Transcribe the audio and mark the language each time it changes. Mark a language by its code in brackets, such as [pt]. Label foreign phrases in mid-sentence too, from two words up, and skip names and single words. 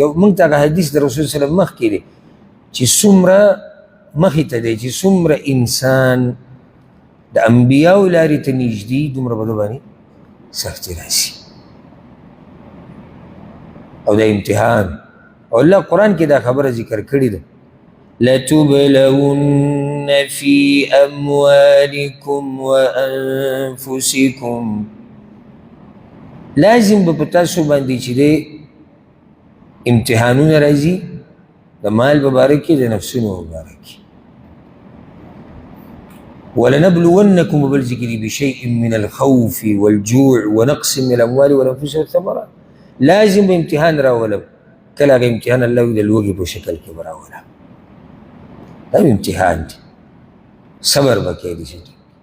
[ps] او موږ ته هغه حدیث د رسول [ar] صلی الله علیه وسلم [ps] مخکې دی چې څومره مخې ته دی چې څومره انسان د انبیاو لارې ته نږدې دومره به ده باندې سختي راشي او دا امتحان. او الله قرآن کې دا خبره ذکر کړې ده، [ar] لتبلون في أموالكم وأنفسكم، [ps] لازم به په تاسو باندې چې دی امتحانونه راځي، د مال په باره کې د نفسونو په باره کې. [ar] ولنبلونكم بل ذکري بشيء من الخوف والجوع ونقص من الأموال والأنفس والثمرات، [ps] لازم به امتحان راولم. کله هغه امتحان الله د لوږې په شکل کې به راولم، دا امتحان دی، صبر به کوې دې